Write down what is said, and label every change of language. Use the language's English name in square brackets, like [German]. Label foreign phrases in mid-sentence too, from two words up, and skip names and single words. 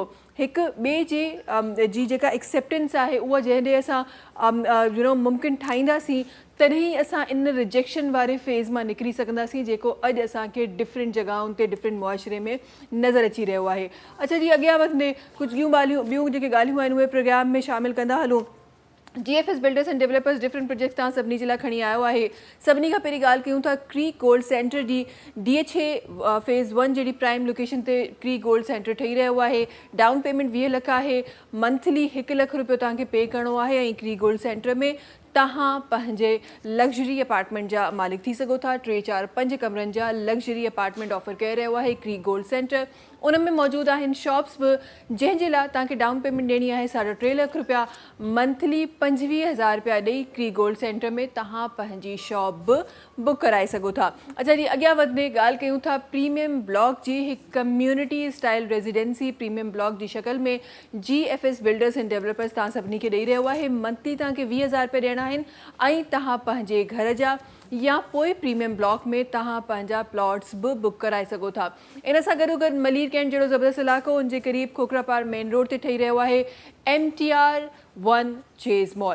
[Sindhi] हिकु ॿिए जी जेका एक्सेप्टेंस आहे उहा जंहिं ॾे असां मुमकिन ठाहींदासीं, तॾहिं असां इन रिजेक्शन वारे फेज़ मां निकिरी सघंदासीं जेको अॼु असांखे डिफरेंट जॻहियुनि ते, डिफरेंट मुआशिरे में नज़र अची रहियो आहे। अच्छा जी, अॻियां वधंदे कुझु ॿियूं जेके ॻाल्हियूं आहिनि उहे प्रोग्राम में शामिलु कंदा हलूं। GFS बिल्डर्स एंड डेवलपर्स [English] different projects [Sindhi] तव्हां सभिनी जे लाइ खणी आयो आहे। सभिनी खां पहिरीं ॻाल्हि कयूं था क्री गोल्ड सेंटर जी। DH फेज़ 1 जहिड़ी प्राइम लोकेशन ते क्री गोल्ड सेंटर ठही रहियो आहे। [English] down payment [Sindhi] 20 लख आहे, मंथली 1 लख रुपयो तव्हांखे पे करिणो आहे, ऐं क्री गोल्ड सेंटर में तव्हां पंहिंजे [English] luxury apartment [Sindhi] जा मालिक थी सघो था। 3, 4, 5 कमरनि जा [English] luxury apartment [Sindhi] ऑफर करे रहियो आहे क्री गोल्ड सेंटर। उन में मौजूदु आहिनि शॉप्स बि, जंहिंजे लाइ तव्हांखे [English] down payment [Sindhi] ॾियणी आहे 3.5 लख रुपया, मंथली 25,000 रुपया ॾेई क्री गोल्ड सेंटर में तव्हां पंहिंजी शॉप बि बुक कराए सघो था। अच्छा जी, अॻियां वधंदे ॻाल्हि कयूं था प्रीमियम ब्लॉक जी। हिकु [English] community style residency [Sindhi] प्रीमियम ब्लॉक जी शक्ल में GFS बिल्डर्स एंड डेवलपर्स तव्हां सभिनी खे ॾेई रहियो आहे। मंथली तव्हांखे 20,000 रुपया ॾियणा आहिनि, ऐं तव्हां पंहिंजे घर जा या पोइ प्रीमियम ब्लॉक में तव्हां पंहिंजा प्लॉट्स बि बुक कराए सघो था। इन सां गॾो गॾु मलीर कैंट जहिड़ो ज़बरदस्त इलाइक़ो उनजे क़रीब खोखरा पार मेन रोड ते ठही रहियो आहे MTR1 चेज़ मॉल।